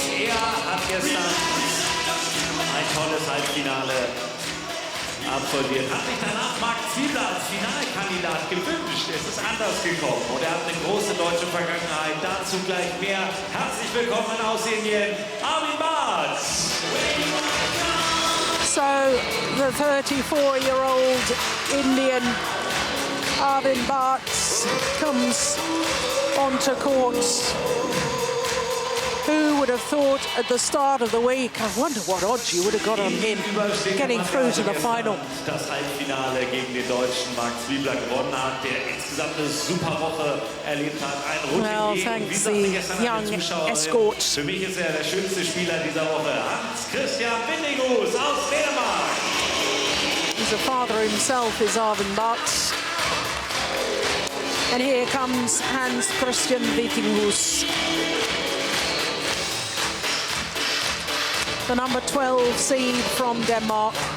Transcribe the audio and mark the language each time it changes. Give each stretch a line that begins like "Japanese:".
German: Er hat gestern ein tolles Halbfinale absolviert. Hat sich danach Marc Zwiebler als Finalkandidat gewünscht. Es ist anders gekommen und er hat eine große deutsche Vergangenheit. Dazu gleich mehr. Herzlich willkommen aus Indien, Arvind Bhatt.
English: So, the 34-year-old Indian Arvind Bhatt comes onto court. Who would have thought at the start of the week, I wonder what odds you would have got on him getting through to the final.
German: Das Halbfinale gegen den Deutschen Marc Zwiebler gewonnen hat, der insgesamt eine super Woche erlebt hat. Ein
English: Well, thanks the young escort.
German: Für mich ist er der schönste Spieler dieser Woche. Hans-Christian Wittinghus aus Dänemark.
English: He's a father himself, is Arvind Bhatt. And here comes Hans-Christian Wittinghus. The number 12 seed from Denmark.